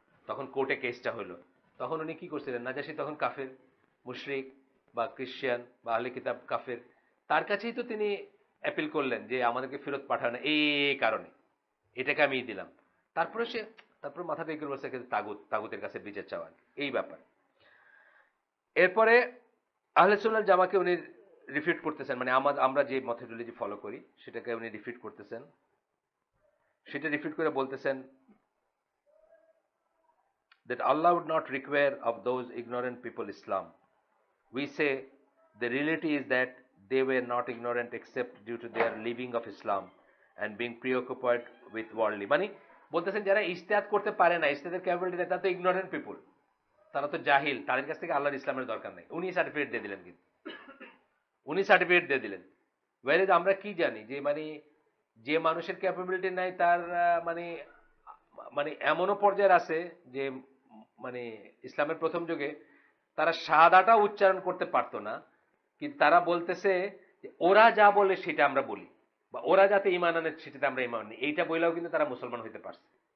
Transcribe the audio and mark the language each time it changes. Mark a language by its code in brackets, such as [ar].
[bn] তখন কোর্টে কেসটা হলো। তখন উনি কি করছিলেন, নাজাশি তখন কাফের, মুশরিক বা ক্রিশ্চিয়ান বা আহলে কিতাব কাফের, তার কাছেই তো তিনি অ্যাপিল করলেন যে আমাদেরকে ফেরত পাঠানো এই কারণে, এটাকে আমি দিলাম। তারপরে সে, তারপরে মাথাটা এগুলো বলছে তাগুতের কাছে বিচার চাওয়ার এই ব্যাপার। এরপরে আহলে সুন্নাত জামাকে উনি রিফিউট করতেছেন, মানে আমরা যে মেথোডোলজি ফলো করি সেটাকে উনি রিফিউট করতেছেন। সেটা রিফিউট করে বলতেছেন [en] that Allah would not require of those ignorant people Islam. We say the reality is that they were not ignorant except due to their leaving of Islam and being preoccupied with worldly. [bn] মানে বলতেছেন যারা ইজতিহাদ করতে পারে না, ইজতিহাদের capability নেই, তারা তো ignorant people, তারা তো জাহিল, তাদের কাছ থেকে আল্লাহর ইসলামের দরকার নেই। উনি সার্টিফিকেট দিয়ে দিলেন, কিন্তু উনি সার্টিফিকেট দিয়ে দিলেন। ওয়াইজ আমরা কি জানি যে মানে যে মানুষের ক্যাপাবিলিটি নাই তার মানে মানে এমনও পর্যায়ে আছে যে মানে ইসলামের প্রথম যুগে তারা শাহাদাটা উচ্চারণ করতে পারতো না, কিন্তু তারা বলতেছে যে ওরা যা বলে সেটা আমরা বলি, বা ওরা যাতে ঈমান আনে সেটাতে আমরা ঈমান আনি, এইটা বইলেও কিন্তু তারা মুসলমান হইতে পারছে।